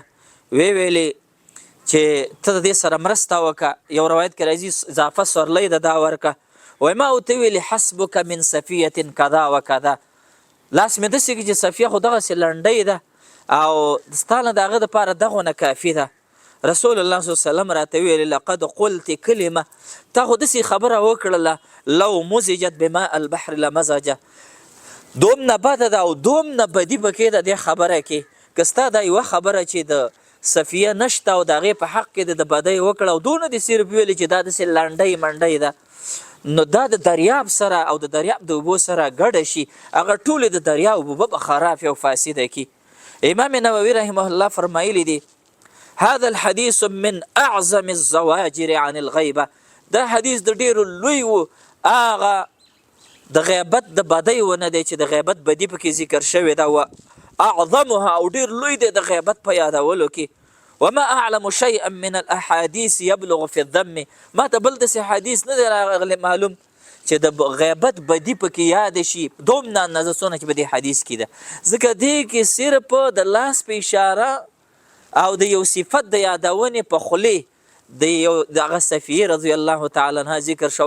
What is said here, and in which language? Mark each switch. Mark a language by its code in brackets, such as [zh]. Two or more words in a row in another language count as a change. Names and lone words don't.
[ps] ویلې چې ته د دې سره مرسته وکړه. یو روایت کې راځي اضافه سورلی ده دا ورکه. وایي ما ورته ویلې [ar] حسبک من صفیة کذا وکذا [ps] لاس مې داسې کې چې صفیه خو دغسې لنډۍ ده او ستا نه د هغه دپاره دغونه کافي ده. [ar] رسول الله صلی الله علیه وسلم [ps] راته ویلې [ar] لقد قلت کلمه [ps] تا خو داسې خبره وکړله [ar] لو مزجت بماء البحر لمزجه [ps] دومره بده ده او دومره بدي پکې ده دې خبره کې که ستا دا یوه خبره چې د صفیه نشته او د هغې په حق کې د بدۍ وکړه او دونه دې صرف ویلې چې دا داسې لنډۍ منډۍ ده نو دا د دریاب سره او د دریاب د اوبو سره ګډه شي هغه ټولې د دریاب اوبه به خرافې او فاسده کي. امام نووي [ar] رحمه الله [ps] فرمایلی دی [ar] هذا الحديث من اعظم الزواجر عن الغیبه [ps] دا حدیث د ډیرو لوی و هغه د غیبت د بدۍ ونه دی چې د غیبت بدي پکې ذکر شوې ده [ar] و اعظمها [ps] او ډیر لوی دی د غیبت په یادولو کې. [ar] وما اعلم شيئا من الاحاديث يبلغ في الذم ما [ps] ته بل داسې حدیث نه دی راغلی معلوم چې د غیبت بدي پکې یاد شي دومره اندازه څونه چې په دې حدیث کې ده ځکه دې کې صرف د لاس په اشاره او د یو صفت د یادونې په خولې د یو دغه صفیه [ar] رضی الله تعالی عنها [ps] ذکر شو.